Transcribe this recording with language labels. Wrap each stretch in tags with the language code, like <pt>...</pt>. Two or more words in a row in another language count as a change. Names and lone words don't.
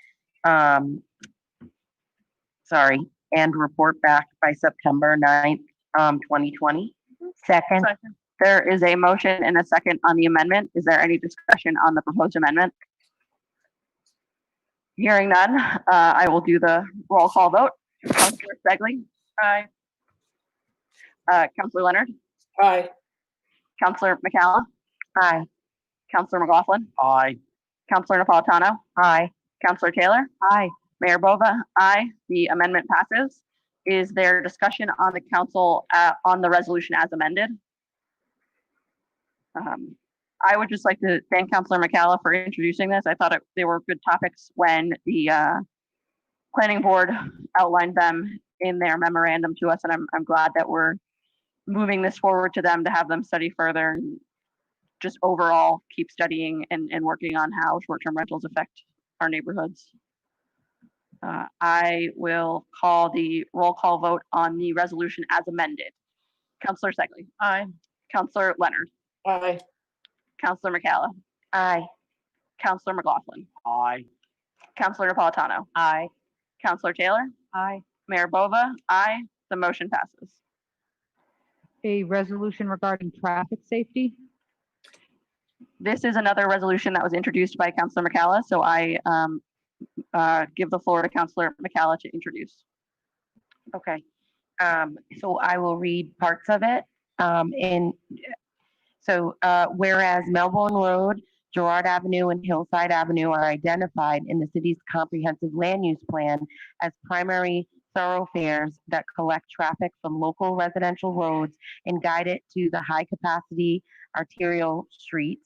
<en>And report back by September 9th, 2020. Second. There is a motion and a second on the amendment. Is there any discussion on the proposed amendment? Hearing none, I will do the roll call vote. Councilor Stegley? Aye. Councilor Leonard? Aye. Councilor McCalla? Aye. Councilor McLaughlin? aye. Councilor Napolitano? Aye. Councilor Taylor? Aye. Mayor Bova? Aye. The amendment passes. Is there discussion on the council on the resolution as amended? I would just like to thank Councilor McCalla for introducing this. I thought they were good topics when the planning board outlined them in their memorandum to us, and I'm glad that we're moving this forward to them to have them study further and just overall keep studying and working on how short-term rentals affect our neighborhoods. I will call the roll call vote on the resolution as amended. Councilor Stegley? Aye. Councilor Leonard? Aye. Councilor McCalla? Aye. Councilor McLaughlin? Aye. Councilor Napolitano? Aye. Councilor Taylor? Aye. Mayor Bova? Aye. The motion passes. A resolution regarding traffic safety. This is another resolution that was introduced by Councilor McCalla, so I give the floor to Councilor McCalla to introduce. Okay. So I will read parts of it. Whereas Melbourne Road, Girard Avenue, and Hillside Avenue are identified in the city's comprehensive land use plan as primary thoroughfares that collect traffic from local residential roads and guide it to the high-capacity arterial streets.</en>